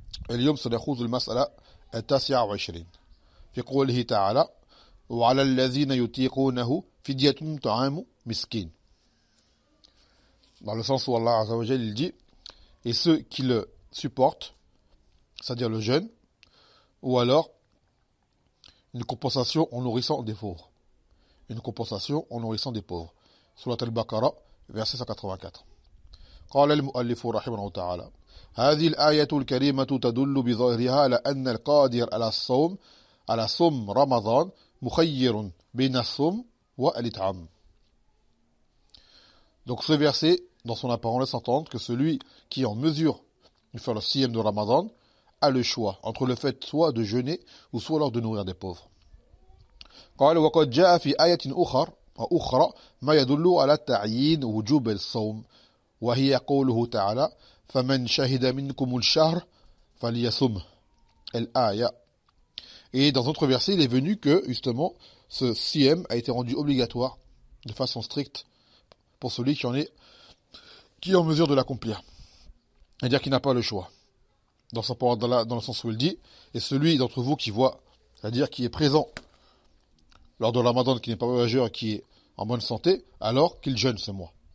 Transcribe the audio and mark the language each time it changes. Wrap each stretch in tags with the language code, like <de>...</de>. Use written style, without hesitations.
<ar>اليوم سنخوض المسألة 29 في قوله تعالى وعلى الذين يطيقونه فدية طعام مسكين.</ar> <fr>Dans le sens où Allah Azza wa Jal il dit et ceux qui le supportent, c'est-à-dire le jeûne, ou alors une compensation en nourrissant des pauvres. Une compensation en nourrissant des pauvres. Surat al-Baqarah, verset 184.</fr> <ar>قال المؤلف رحمه الله تعالى هذه الآية الكريمة تدل بظاهرها على أن القادر على صوم رمضان مخير بين الصوم والإطعام.</ar> <fr>Donc ce verset, dans son apparence, laisse entendre que celui qui est en mesure de faire le siyam de Ramadan a le choix entre le fait soit de jeûner ou soit alors de nourrir des pauvres.</fr> <ar>قال وقد جاء في آية أخرى ما يدل على تعيين وجوب الصوم وهي قوله تعالى فمن شهد منكم الشهر فليصمه الآية.</ar> <fr>Et dans d'autres versets, il est venu que, justement, ce siyam a été rendu obligatoire de façon stricte pour celui qui est en mesure de l'accomplir. C'est-à-dire qu'il n'a pas le choix. Dans sa parole, dans le sens où il dit, et celui d'entre vous qui voit, c'est-à-dire qui est présent lors de Ramadan, qui n'est pas voyageur et qui est en bonne santé, alors qu'il jeûne ce mois.</fr>